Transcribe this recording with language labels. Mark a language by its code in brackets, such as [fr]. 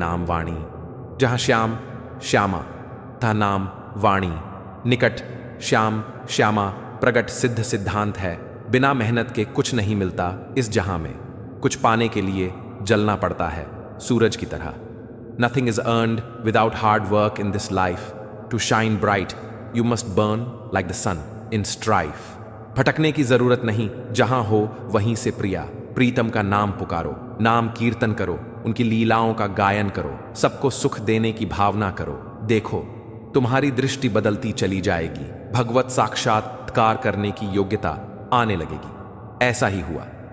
[hi] नाम वाणी, जहां श्याम श्यामा था नाम वाणी, निकट श्याम श्यामा प्रगट सिद्ध सिद्धांत है। बिना मेहनत के कुछ नहीं मिलता इस जहां में। कुछ पाने के लिए जलना पड़ता है, सूरज की तरह। [en] Nothing is earned without hard work in this life. To shine bright, you must burn like the sun in strife. [hi] भटकने की जरूरत नहीं, जहां हो वहीं से प्रिया प्रीतम का नाम पुकारो, नाम कीर्तन करो, उनकी लीलाओं का गायन करो, सबको सुख देने की भावना करो। देखो, तुम्हारी दृष्टि बदलती चली जाएगी, भगवत साक्षात्कार करने की योग्यता आने लगेगी। ऐसा ही हुआ।